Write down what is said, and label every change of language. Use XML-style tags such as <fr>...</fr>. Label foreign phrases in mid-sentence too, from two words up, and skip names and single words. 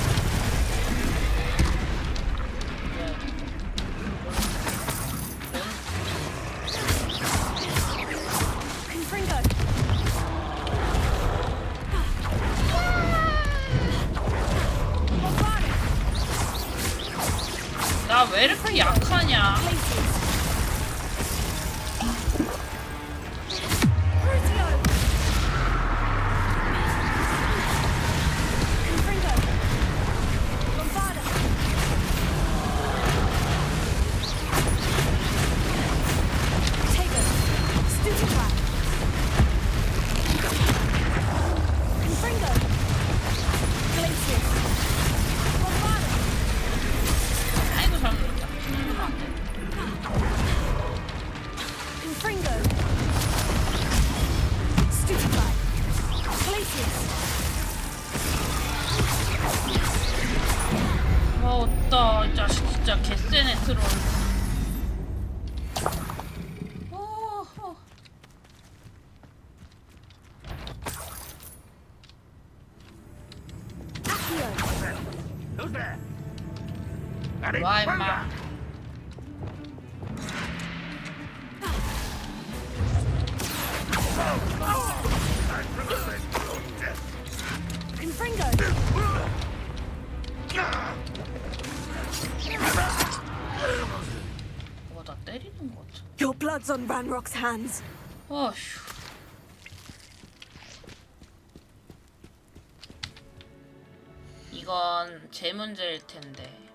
<ko>Confringo! Bombarda! 나 왜 이렇게 약하냐? Glacius! Crucio! Confringo! Bombarda! Tego! Stupefy! Confringo! Glacius! Bombarda! 아이고 잘 먹었다. 안 돼. Confringo! Stupefy! Glacius! 와 없다. 이 자식 진짜 개쎄네 트롤.</ko> <en>Who's there?</en> <ko>와 임마. Confringo! 와 나 때리는 거 같아.</ko> <en>Your blood's on Ranrock's hands.</en> <ko>어휴. 이건 제 문제일 텐데.</ko>